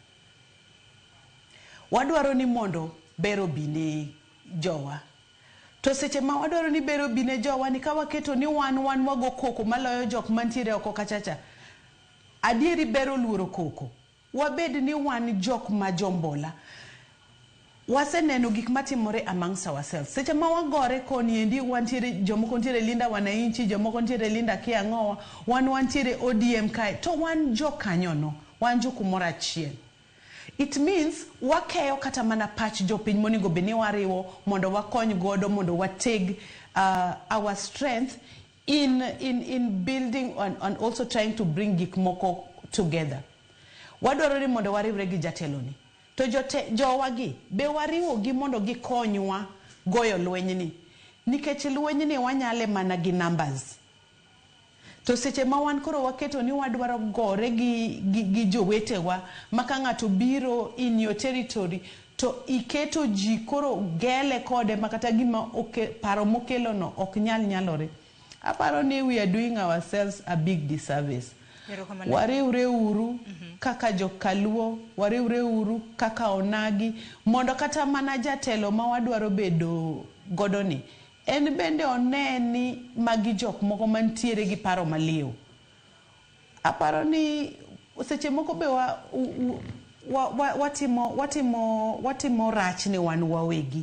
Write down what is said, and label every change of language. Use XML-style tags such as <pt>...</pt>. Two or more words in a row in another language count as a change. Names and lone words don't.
<luo>Wadwaro ni mondo bero bine jowa. To seche ma wadwaro ni bero bine jowa ni ka waketo ni wan wago koko maloyo jok mantiere oko kachacha. Adieri bero luoro koko. Wabed ni wan jok ma jombola. Waseneno gik matimore</luo> <en>amongst ourselves.</en> <luo>Seche ma wagore koni endi wantiere jomoko ntiere Linda Wananchi, jomoko ntiere Linda Kiang'owa, wantiere ODM kae. To wan jokanyono, wan jokumoro achiel.</luo> <en>It means</en> <luo>wakeyo kata mana pach jopiny monego beni wariwo mondo wakony godo mondo wateg</luo> <en>our strength in building and also trying to bring</en> <luo>gik moko together. Wadwaro ni mondo wariwre gi jateloni. To jowagi be wariwo gi mondo gikonywa goyo lweny ni. Nikech lweny ni wanyale mana gi numbers. To seche ma wan koro waketo ni wadwaro gore gi jowetewa maka ng'ato biro</luo> <en>in your territory</en> <luo>to iketo ji koro gele kode makata gima paro mokelo no ok nyalore. Aparo ni</luo> <en>we are doing ourselves a big disservice.</en> <luo>Wariwre uru kaka jokaluo, wariwre uru kaka onagi mondo kata mana jatelo ma wadwaro bedo godo ni en bende oneni magi jok moko mantiere gi paro maliw. Aparo ni seche moko be watimo rach ni wan wawegi.</luo>